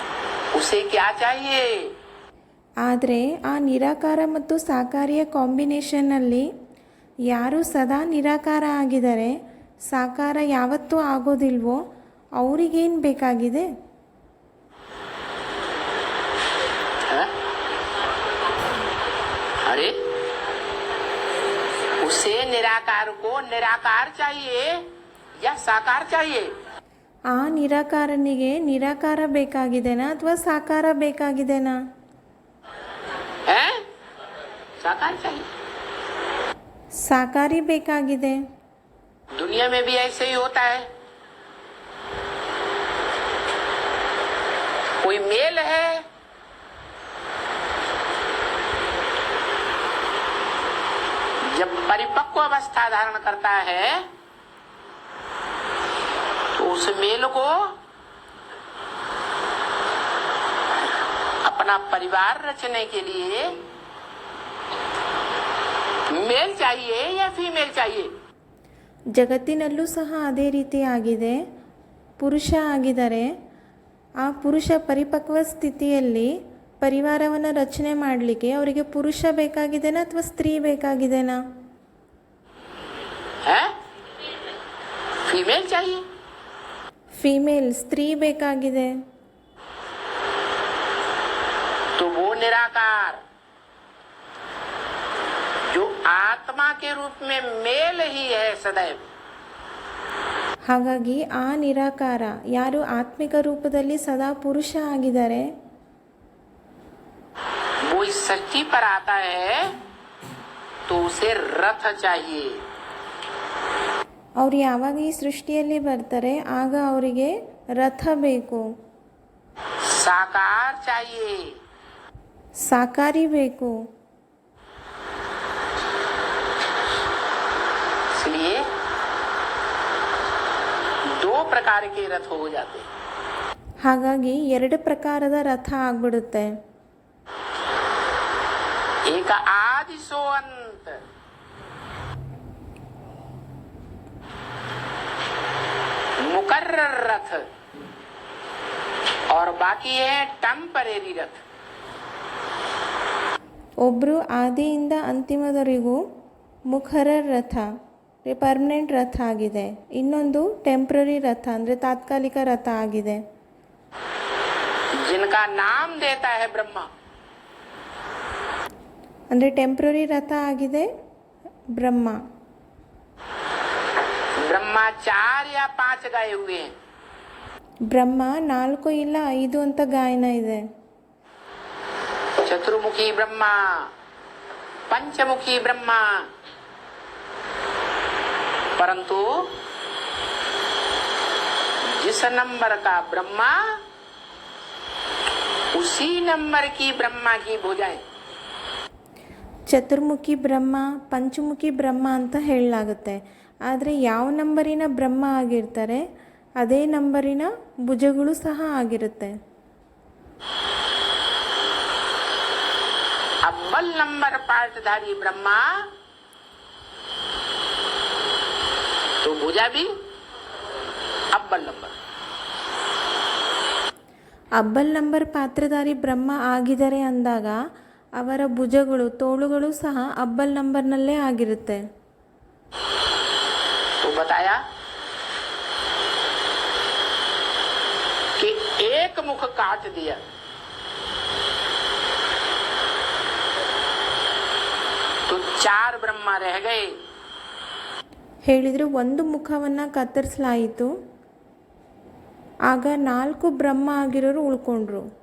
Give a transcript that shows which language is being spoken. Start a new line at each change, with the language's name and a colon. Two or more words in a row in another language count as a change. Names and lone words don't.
Hindi: उसे क्या चाहिए?
Kannada: ಆದರೆ ಆ ನಿರಾಕಾರ ಮತ್ತು ಸಾಕಾರಿಯ ಕಾಂಬಿನೇಷನ್ನಲ್ಲಿ ಯಾರು ಸದಾ ನಿರಾಕಾರ ಆಗಿದ್ದಾರೆ, ಸಾಕಾರ ಯಾವತ್ತೂ ಆಗೋದಿಲ್ವೋ ಅವರಿಗೇನು ಬೇಕಾಗಿದೆ?
Hindi: हाँ? अरे उसे निराकार को निराकार चाहिए या साकार चाहिए?
Kannada: ಆ ನಿರಾಕಾರನಿಗೆ ನಿರಾಕಾರ ಬೇಕಾಗಿದೆನಾ ಅಥವಾ ಸಾಕಾರ ಬೇಕಾಗಿದೆನಾ?
Hindi: है साकार चाहिए।
Kannada: ಸಾಕಾರಿ ಬೇಕಾಗಿದೆ.
Hindi: दुनिया में भी ऐसे ही होता है। कोई मेल है, जब परिपक्व अवस्था धारण करता है तो उस मेल को अपना परिवार रचने के लिए मेल चाहिए या फीमेल चाहिए?
Kannada: ಜಗತ್ತಿನಲ್ಲೂ ಸಹ ಅದೇ ರೀತಿ ಆಗಿದೆ. ಪುರುಷ ಆಗಿದ್ದಾರೆ. ಆ ಪುರುಷ ಪರಿಪಕ್ವ ಸ್ಥಿತಿಯಲ್ಲಿ ಪರಿವಾರವನ್ನು ರಚನೆ ಮಾಡಲಿಕ್ಕೆ ಅವರಿಗೆ ಪುರುಷ ಬೇಕಾಗಿದೆನಾ ಅಥವಾ ಸ್ತ್ರೀ ಬೇಕಾಗಿದೆನಾ?
Hindi: है फीमेल चाहिए।
Kannada: ಫೀಮೇಲ್, ಸ್ತ್ರೀ ಬೇಕಾಗಿದೆ.
Hindi: तो वो निराकार जो आत्मा के रूप में मेल ही है सदैव,
Kannada: ಹಾಗಾಗಿ ಆ ನಿರಾಕಾರ ಯಾರು ಆತ್ಮಿಕ ರೂಪದಲ್ಲಿ ಸದಾ ಪುರುಷ ಆಗಿದ್ದಾರೆ,
Hindi: वो इस सृष्टि पर आता है तो उसे रथ चाहिए।
Kannada: ಅವ್ರು ಯಾವಾಗ ಈ ಸೃಷ್ಟಿಯಲ್ಲಿ ಬರ್ತಾರೆ ಆಗ ಅವರಿಗೆ ರಥ ಬೇಕು,
Hindi: साकार चाहिए।
Kannada: ಸಾಕಾರಿ ಬೇಕು.
Hindi: इसलिए दो प्रकार के रथ हो जाते हैं।
Kannada: ಹಾಗಾಗಿ ಎರಡು ಪ್ರಕಾರದ ರಥ ಆಗ್ಬಿಡುತ್ತೆ.
Hindi: एक आदि सो अंत, मुकर्रर रथ, और बाकी है टेम्परेरी रथ।
Kannada: ಒಬ್ಬರು ಆದಿಯಿಂದ ಅಂತಿಮದವರೆಗೂ ಮುಖರರ್ ರಥ, ಪರ್ಮನೆಂಟ್ ರಥ ಆಗಿದೆ. ಇನ್ನೊಂದು ಟೆಂಪ್ರರಿ ರಥ ಅಂದರೆ ತಾತ್ಕಾಲಿಕ ರಥ ಆಗಿದೆ.
Hindi: जिनका नाम देता है ब्रह्मा,
Kannada: ಅಂದರೆ ಟೆಂಪ್ರರಿ ರಥ ಆಗಿದೆ ಬ್ರಹ್ಮ.
Hindi: ब्रह्मा 4 या 5 गाए हुए हैं।
Kannada: ಬ್ರಹ್ಮ 4 ಇಲ್ಲ 5 ಅಂತ ಗಾಯನ ಇದೆ.
Hindi: चतुर्मुखी ब्रह्मा, पंचमुखी ब्रह्मा, परंतु जिस नंबर का ब्रह्मा उसी नंबर की ब्रह्मा की भुजाएं।
Kannada: ಚತುರ್ಮುಖಿ ಬ್ರಹ್ಮ, ಪಂಚಮುಖಿ ಬ್ರಹ್ಮ ಅಂತ ಹೇಳಲಾಗುತ್ತೆ. ಆದರೆ ಯಾವ ನಂಬರಿನ ಬ್ರಹ್ಮ ಆಗಿರ್ತಾರೆ ಅದೇ ನಂಬರಿನ ಭುಜಗಳು ಸಹ ಆಗಿರುತ್ತೆ.
Hindi: अव्वल नंबर पार्टधारी ब्रह्मा तो भुजा भी अव्वल नंबर।
Kannada: ಅಬ್ಬಲ್ ನಂಬರ್ ಪಾತ್ರಧಾರಿ ಬ್ರಹ್ಮ ಆಗಿದ್ದಾರೆ ಅಂದಾಗ ಅವರ ಭುಜಗಳು, ತೋಳುಗಳು ಸಹ ಅಬ್ಬಲ್ ನಂಬರ್ನಲ್ಲೇ ಆಗಿರುತ್ತೆ.
Hindi: तो बताया कि एक मुख काट दिया तो 4 ब्रह्मा रह गए।
Kannada: ಹೇಳಿದ್ರು ಒಂದು ಮುಖವನ್ನು ಕತ್ತರಿಸಲಾಯಿತು, ಆಗ 4 ಬ್ರಹ್ಮ ಆಗಿರೋರು ಉಳ್ಕೊಂಡ್ರು.